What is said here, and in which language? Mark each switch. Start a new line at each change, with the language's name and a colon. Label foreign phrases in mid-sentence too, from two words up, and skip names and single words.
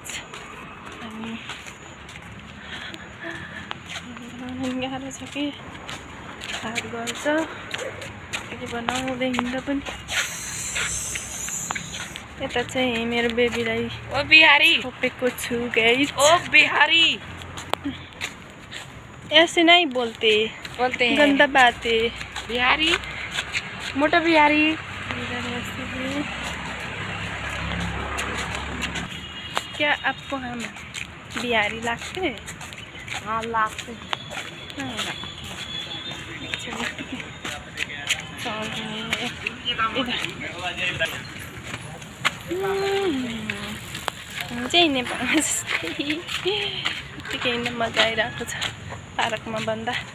Nepali: अनि गाह्रो छ कि हात गर्छ के बनाउँदै हिँड्दा पनि। यता चाहिँ मेरो बेबीलाई
Hindi: ओ बिहारी
Nepali: छोपेको छु गाइज।
Hindi: ओ बिहारी ऐसे नहीं बोलते हैं गंदा बात है। बिहारी मोटा बिहारी क्या आपको हम बिहारी लगते हैं? हाँ लगते
Nepali: चाहिँ नेपालमा जस्तै यतिकै मजा आइरहेको छ पार्कमा भन्दा।